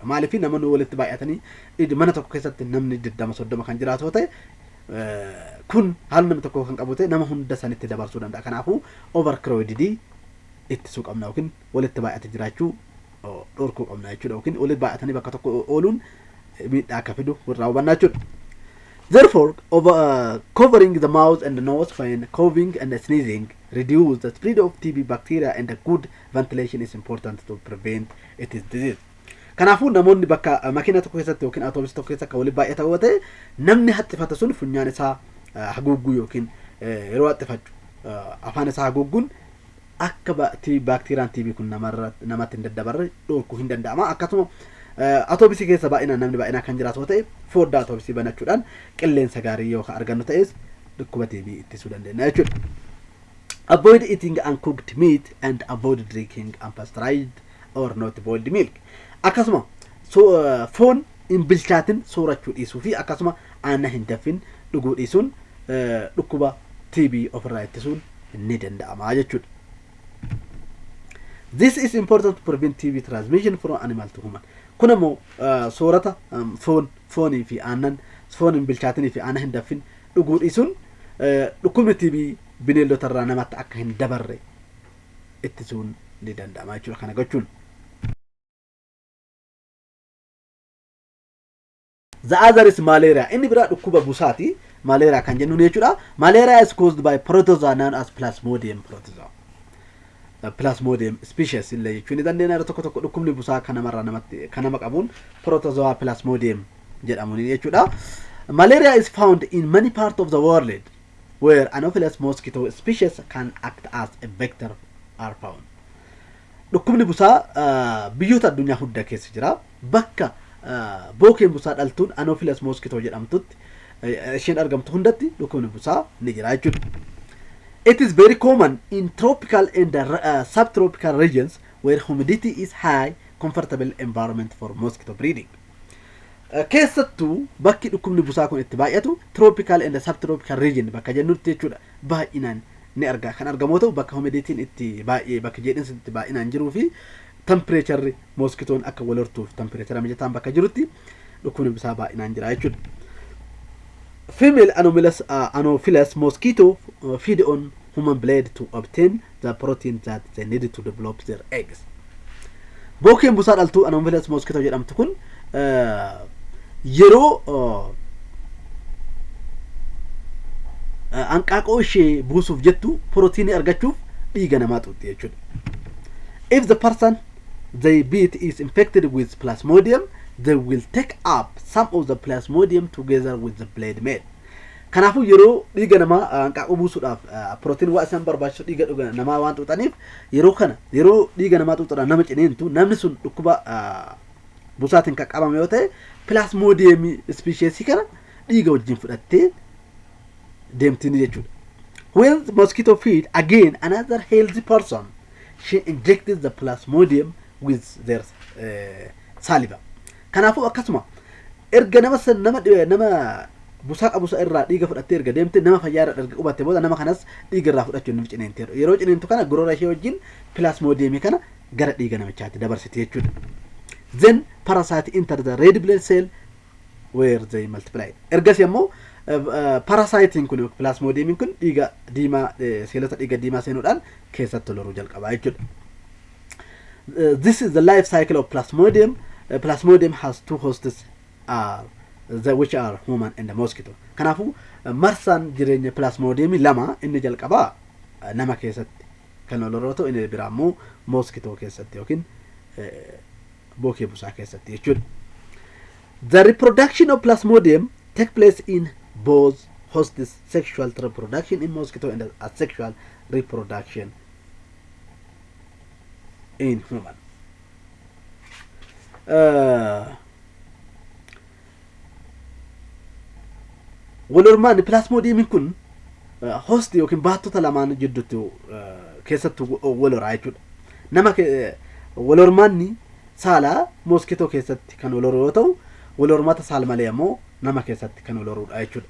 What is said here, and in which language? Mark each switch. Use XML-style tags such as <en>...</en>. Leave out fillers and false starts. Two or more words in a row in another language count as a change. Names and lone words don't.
<om>Maaliif namoonni walitti baay'atanii mana tokko keessatti namni 20-30 kan jiraatu ta'e kun haala namni tokko kan qabu ta'e nama hunda sanitti dabarsuu danda'a. Kanaafuu overcrowded ittisuu qabna yookiin walitti baay'ate jiraachuu dhorkuu qabna jechuudha. Yookiin walitti baay'atanii bakka tokko ooluun miidhaa akka fidu irraa hubannaa jechuudha.</om> <en>Therefore, covering the mouth and the nose when coughing and sneezing reduce the spread of TB bacteria, and a good ventilation is important to prevent its disease.</en> <om>Kanaafuu namoonni bakka makiina tokko keessatti yookiin autoobusii tokko keessatti akka walitti baay'ata yoo ta'e namni haxxifata sun funyaan isaa haguugguu yookiin yeroo haxxifachu afaan isaa haguugguun akka baakteeriyaan TB kun namatti hin daddabarre dhorkuu hin danda'ama. Akkasuma autoobusii keessa baay'inaan namni baay'inaan kan jiraatu ta'e foddaa autoobusii banachuudhaan qilleensa gaarii yoo argannu ta'es dhukkuba TB ittisuu dandeenya jechuudha.</om> <en>Avoid eating uncooked meat and avoid drinking unpasteurized or not boiled milk.</en> <om>Akkasuma foon hin bilchaatin soorachuu dhiisuu fi akkasuma aannan hin danfin dhuguu dhiisuun dhukkuba TB ofirraa ittisuun ni danda'ama jechuudha.</om> <en>This is important to prevent TB transmission from animal to human.</en> <om>Kun ammoo soorata foonii fi aannan foon hin bilchaatinii fi aannan hin danfin dhuguu dhiisuun dhukkubni TB bineeldota irraa namatti akka hin dabarre ittisuun ni danda'ama jechuudha. Kana gochuun</om> <en>the other is malaria.</en> <om>Inni biraa dhukkuba busaati. Malaria kan jennuun jechuudha.</om> <en>Malaria is caused by protozoa known as Plasmodium protozoa.</en> <om>Plasmodium species illee jechuun dandeenya tokko tokko dhukkubni busaa kan nama qabuun protozoa Plasmodium jedhamuun jechuudha.</om> <en>Malaria is found in many parts of the world where Anopheles mosquito species can act as a vector are found.</en> <om>Dhukkubni busaa biyyoota addunyaa hunda keessa jira. Bakka bookeen busaa dhaltuun Anopheles mosquito jedhamtutti isheen argamtu hundatti dhukkubni busaa ni jira jechuudha.</om> <en>It is very common in tropical and subtropical regions where humidity is high, comfortable environment for mosquito breeding.</en> <om>Keessattuu bakki dhukkubni busaa kun itti baay'atu</om> <en>tropical and subtropical region</en> <om>bakka jennutti jechuudha. Baay'inaan ni arga kan argamoo ta'u bakka humiditiin itti baay'ee bakka jedhinsi itti baay'inaan jiruu fi temperature mosquitoon akka wal hortuuf temperature mijataan bakka jirutti dhukkubni busaa baay'inaan jira jechuudha.</om> <en>Female Anopheles mosquito feed on human blood to obtain the protein that they need to develop their eggs.</en> <om>Bookeen busaa dhaltuu Anopheles mosquito jedhamtu kun yeroo hanqaaqoo ishee buusuuf jettu proteinii argachuuf dhiiga namaa xuuxxi jechuudha.</om> <en>If the person they beat is infected with plasmodium, they will take up some of the plasmodium together with the blade mate.</en> <om>Kanaafuu yeroo dhiiga namaa hanqaaquu buusuudhaaf pirootiin waa isaan barbaachisu dhiiga namaa waan xuuxaniif yeroo dhiiga namaa xuuxuudhaan nama cineentu namni sun dhukkuba busaatiin qaqqabame yoo ta'e plasmodium species kana dhiiga wajjin fudhattee deemtini jechuudha.</om> <en>When the mosquito feed again another healthy person, she injected the plasmodium with their saliva.</en> <om>Kanaafuu akkasuma erga nama busaa qabusa irraa dhiiga fudhattee erga deemte nama fayyaara erga qubatte booda nama kanas dhiiga irraa fudhachuun nuuf cineenteeru. Yeroo cineentu kana goroora ishee wajjin plasmodium kana gara dhiiga namichaatti dabarsite jechuudha.</om> <en>Then parasite enter the red blood cell where they multiply.</en> <om>Ergas ammoo parasite kun plasmodium kun dhiiga diimaa seelota dhiiga diimaa seenuudhaan keessatti loruu jalqabaa jechuudha.</om> <en>This is the life cycle of plasmodium. Plasmodium has two hosts which are human and the mosquito.</en> <om>Kanaafuu marsaan jireenya plasmodium lama inni jalqabaa nama keessatti kan loruu ta'u inni biraa immoo mosquito keessatti yookiin bookee busaa keessatti jechuudha.</om> <en>The reproduction of plasmodium take place in both hosts, sexual reproduction in mosquito and asexual reproduction in human.</en> <om>Walormaan plasmodium kun host yookiin baattota lamaan jidduutti keessatti waloraa jechuudha. Nama walormaanni saala mosquito keessatti kan waloruu yoo ta'u walormaata saal malee ammoo nama keessatti kan waloruudha jechuudha.</om>